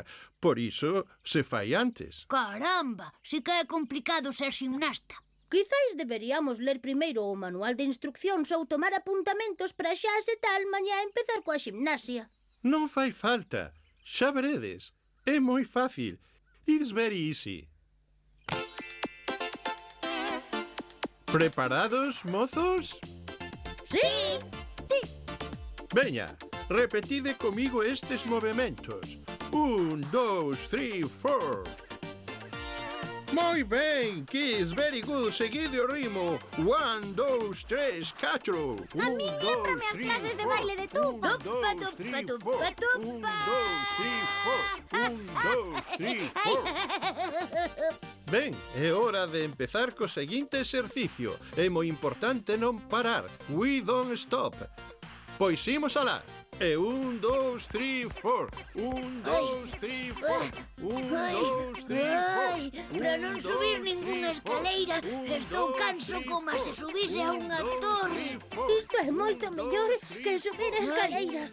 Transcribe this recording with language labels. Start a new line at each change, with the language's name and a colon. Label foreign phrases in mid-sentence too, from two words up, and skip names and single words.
Galician: Por iso se fai antes. Caramba, si que é complicado ser gimnasta. Quizáis deberíamos ler primeiro o manual de instruccións ou tomar apuntamentos para xa se tal mañá empezar coa ximnasia. Non fai falta. Xa veredes. É moi fácil.
English: It's very easy.
Galician: Preparados, mozos? Sí. Veña, repetide comigo estes movementos. 1, 2, 3, 4. Moi ben,
English: Kids, very good.
Galician: Seguide o ritmo. 1, 2, 3, 4. A min lémbrame as clases de baile de tupa. 1, 2, 3, 4. 1, 2, 3, 4. 1, 2, 3, 4. Ben, é hora de empezar co seguinte exercicio. É moi importante non parar.
English: We don't stop.
Galician: Pois imos alá. E 1, 2, 3, 4. 1, 2, 3, 4. 1, 2, 3, 4. Para non subir ningunha escaleira, estou canso como se subise a unha torre. Isto é moito mellor que subir escaleiras.